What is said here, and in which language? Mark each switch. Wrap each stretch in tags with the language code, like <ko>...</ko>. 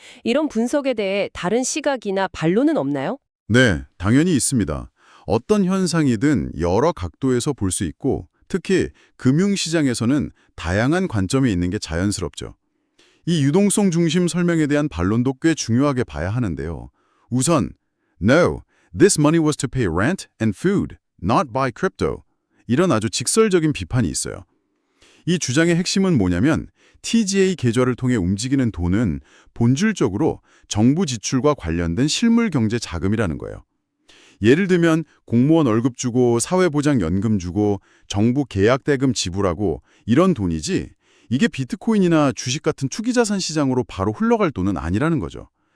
<ko>이런 분석에 대해 다른 시각이나 반론은 없나요? 네, 당연히 있습니다. 어떤 현상이든 여러 각도에서 볼 수 있고 특히 금융시장에서는 다양한 관점이 있는 게 자연스럽죠. 이 유동성 중심 설명에 대한 반론도 꽤 중요하게 봐야 하는데요. 우선,</ko> <en>No, this money was to pay rent and food, not buy crypto.</en> <ko>이런 아주 직설적인 비판이 있어요. 이 주장의 핵심은 뭐냐면 TGA 계좌를 통해 움직이는 돈은 본질적으로 정부 지출과 관련된 실물 경제 자금이라는 거예요. 예를 들면 공무원 월급 주고 사회보장연금 주고 정부 계약대금 지불하고 이런 돈이지 이게 비트코인이나 주식 같은 투기자산 시장으로 바로 흘러갈 돈은 아니라는 거죠.</ko>